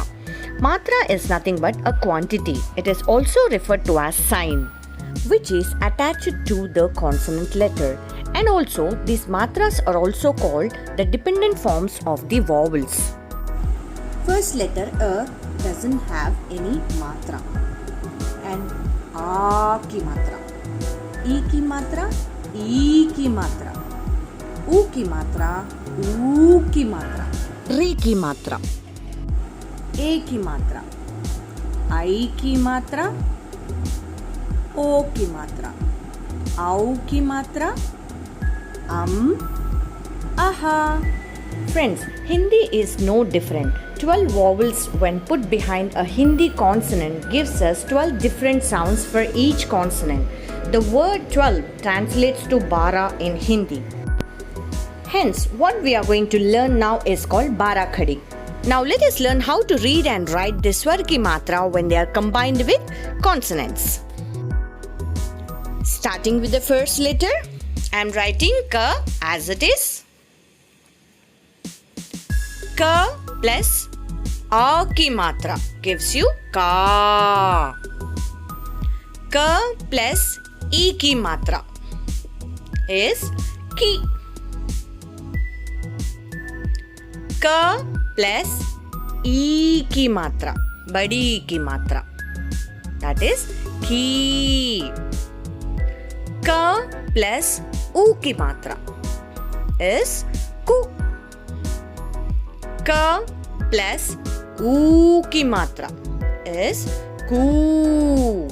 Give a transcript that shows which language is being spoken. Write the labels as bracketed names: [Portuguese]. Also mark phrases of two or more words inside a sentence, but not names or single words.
[English] Matra is nothing but a quantity. It is also referred to as sign, which is attached to the consonant letter. And also these matras are also called the dependent forms of the vowels. First letter A doesn't have any matra, and [Hindi] आ की मात्रा, इ की मात्रा, ई की मात्रा, उ की मात्रा, ऊ की मात्रा, ऋ की मात्रा, ए की मात्रा, ऐ की मात्रा, ओ की मात्रा, औ की मात्रा, Aha. [English] Friends, Hindi is no different. 12 vowels when put behind a Hindi consonant gives us 12 different sounds for each consonant. The word 12 translates to 12 in Hindi. Hence, what we are going to learn now is called Barakhadi. Now let us learn how to read and write the [Hindi] स्वर की मात्रा [English] when they are combined with consonants. Starting with the first letter, I am writing Ka as it is. Ka plus [Hindi] आ की मात्रा [English] gives you Ka. Ka plus [Hindi] इ की मात्रा [English] is Ki. [Hindi] Ka plus ई की मात्रा, बड़ी की मात्रा, [English] that is Ki. Ka plus [Hindi] उ की मात्रा [English] is Ku. Ka plus [Hindi] ऊ की मात्रा [English] is Ku.